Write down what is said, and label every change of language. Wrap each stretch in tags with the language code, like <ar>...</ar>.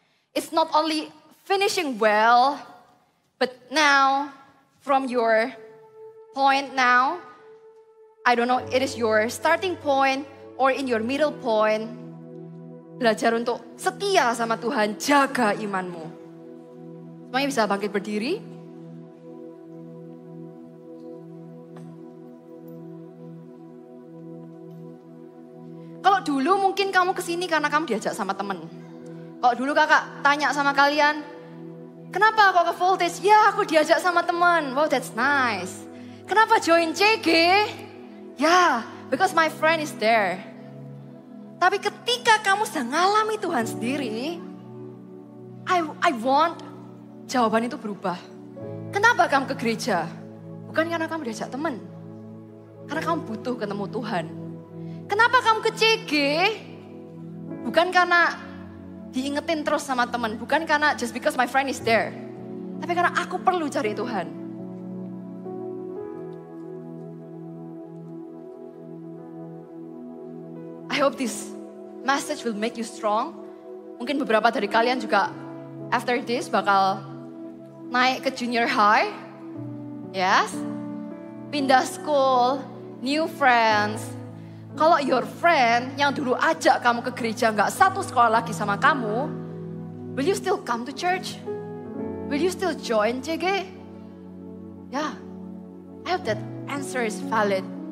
<en>It's not only finishing well, but now, from your point now, I don't know, it is your starting point or in your middle point.</en> <id>Belajar untuk setia sama Tuhan, jaga imanmu. Semuanya bisa bangkit berdiri. Kalau dulu mungkin kamu kesini karena kamu diajak sama temen. Kalau dulu kakak tanya sama kalian, kenapa kok ke Voltage? Ya aku diajak sama temen.</id> <en>Wow, that's nice.</en> <id>Kenapa join CG?</id> <en>Ya, because my friend is there.</en> <id>Tapi ketika kamu sedang ngalami Tuhan sendiri,</id> <en>I want</en> <id>jawaban itu berubah. Kenapa kamu ke gereja? Bukan karena kamu diajak teman. Karena kamu butuh ketemu Tuhan. Kenapa kamu ke CG? Bukan karena diingetin terus sama teman. Bukan karena</id> <en>just because my friend is there.</en> <id>Tapi karena aku perlu cari Tuhan.</id> <en>I hope this message will make you strong.</en> <id>Mungkin beberapa dari kalian juga</id> <en>after this</en> <id>bakal naik ke</id> <en>junior high. Yes.</en> <id>Pindah school,</id> <en>new friends.</en> <id>Kalau</id> <en>your friend</en> <id>yang dulu ajak kamu ke gereja gak satu sekolah lagi sama kamu,</id> <en>will you still come to church? Will you still join CG? Yeah, I hope that answer is valid.</en>